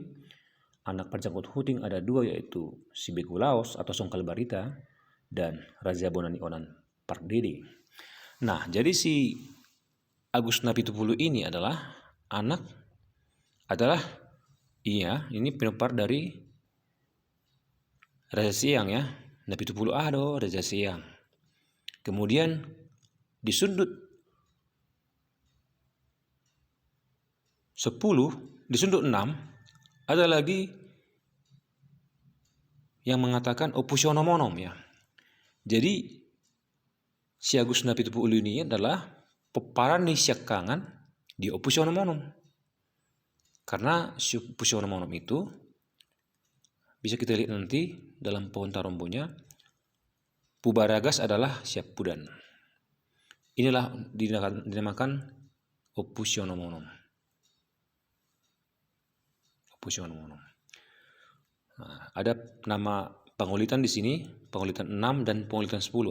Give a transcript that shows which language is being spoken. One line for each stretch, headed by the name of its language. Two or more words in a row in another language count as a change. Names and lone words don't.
Indonesian: Anak Parjanggot Huting ada 2, yaitu si Begolaos atau Songkal Barita dan Raja Bonanionan Pardede. Nah, jadi si Agus Nabi Tupulu ini ini pinopar dari Raja Sieyang ya. Nabi Tupulu Raja Sieyang. Kemudian di sundut 10, di sundut 6 ada lagi yang mengatakan Opusionomonom ya. Jadi si Agus Nabi Tupulu ini adalah peparan di Syakangan di Opusionomonom. Karena si Opusionomonom itu bisa kita lihat nanti dalam pohon tarombonya, Pubaragas adalah Siapudan. Inilah dinamakan Opusionomonom. Nah, ada nama pengulitan di sini, pengulitan 6 dan pengulitan 10.